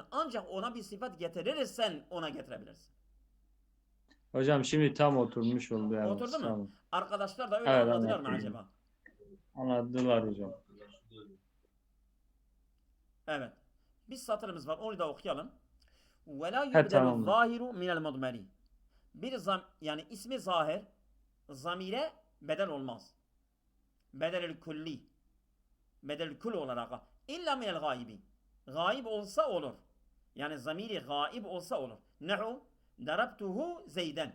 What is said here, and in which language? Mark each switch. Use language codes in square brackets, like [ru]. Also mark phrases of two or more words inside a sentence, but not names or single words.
[tr] Ancak ona bir sıfat getirirsen ona getirebilirsin. Hocam şimdi tam oturmuş oldu. Evet. Oturdu Sağ mu? olun. Arkadaşlar da öyle Evet, anladılar mı anladım. acaba? Anladılar hocam. Evet. Bir satırımız var, onu da okuyalım. [ar] وَلَا [tr] He, [ar] يُبْدَلُ [tr] tamam. [ar] الظَّاهِرُ مِنَ الْمُضْمَرِ. [tr] Yani ismi zahir zamire bedel olmaz. Bedelül kulli. Bedelül kul olarak. [ar] إلا من الغائب. [tr] Gaib olsa olur. Yani zamiri gaib olsa olur. [ar] نحو ضربته زيدا.